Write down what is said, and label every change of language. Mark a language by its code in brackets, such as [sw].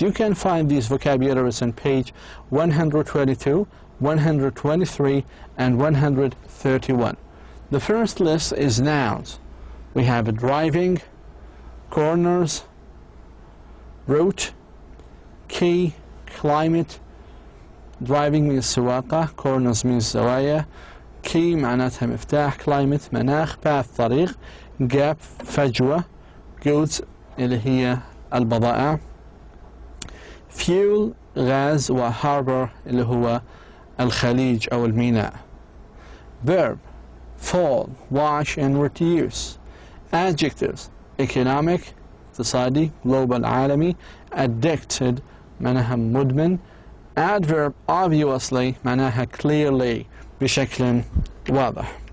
[en] You can find these vocabularies on page 122, 123, and 131. The first list is nouns. We have driving, corners, route, key, climate. Driving means [ar] سواقة, [en] corners means [ar] زوايا, key معناتها مفتاح, climate مناخ, path طريق, gap فجوة, goods اللي هي البضائع, fuel غاز, و harbor اللي هو الخليج أو الميناء. [en] Verb, fall, wash and reduce. Adjectives, economic, اقتصادي, global عالمي, addicted [ar] معناها مدمن. [en] Adverb, obviously, [ar] معناها [en] clearly, [ar] بشكل واضح.